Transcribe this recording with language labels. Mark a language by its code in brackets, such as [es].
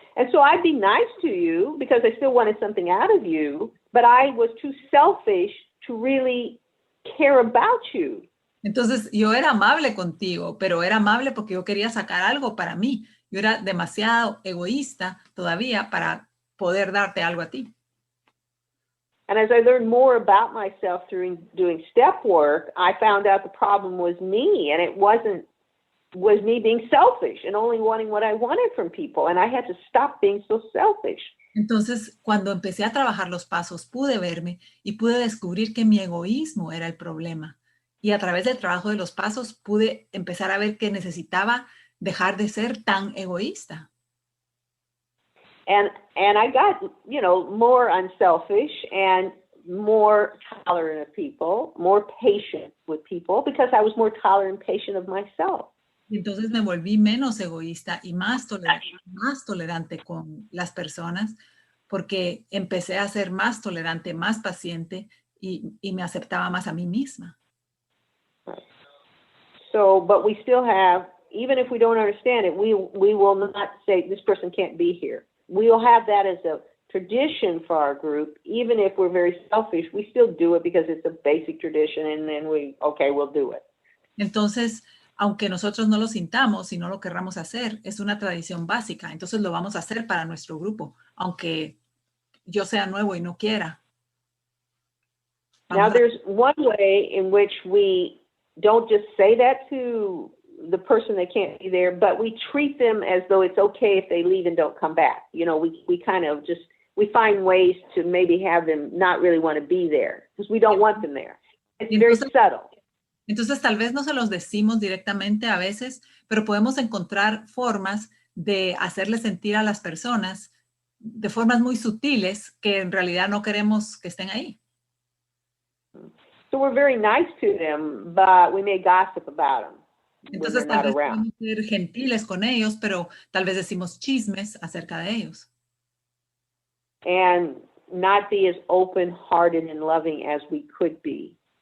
[en] And so I'd be nice to you because I still wanted something out of you, but I was too selfish to really care about you. [es] Entonces yo era amable contigo, pero era amable porque yo quería sacar algo para mí. Yo era demasiado egoísta todavía para poder darte algo a ti. [en] And as I learned more about myself through doing step work, I found out the problem was me, and it was me being selfish and only wanting what I wanted from people, and I had to stop being so selfish. [es] Entonces, cuando empecé a trabajar los pasos, pude verme y pude descubrir que mi egoísmo era el problema. Y a través del trabajo de los pasos, pude empezar a ver que necesitaba dejar de ser tan egoísta. [en] And I got, more unselfish and more tolerant of people, more patient with people, because I was more tolerant and patient of myself. [es] Y entonces me volví menos egoísta y más tolerante con las personas, porque empecé a ser más tolerante, más paciente y me aceptaba más a mí misma. [en] So, but we still have, even if we don't understand it, we will not say this person can't be here. We will have that as a tradition for our group. Even if we're very selfish, we still do it because it's a basic tradition, and then we'll do it. [es] Entonces, aunque nosotros no lo sintamos y no lo querramos hacer, es una tradición básica. Entonces lo vamos a hacer para nuestro grupo, aunque yo sea nuevo y no quiera. [en] Now, there's one way in which we don't just say that to the person that can't be there, but we treat them as though it's okay if they leave and don't come back. We kind of we find ways to maybe have them not really want to be there because we don't want them there. It's very subtle. [es] Entonces, tal vez no se los decimos directamente a veces, pero podemos encontrar formas de hacerle sentir a las personas de formas muy sutiles que en realidad no queremos que estén ahí. [en] So we're very nice to them, but we may gossip about them. [es] Entonces, tal vez podemos ser gentiles con ellos, pero tal vez decimos chismes acerca de ellos. [en] And not be as open-hearted and loving as we could be.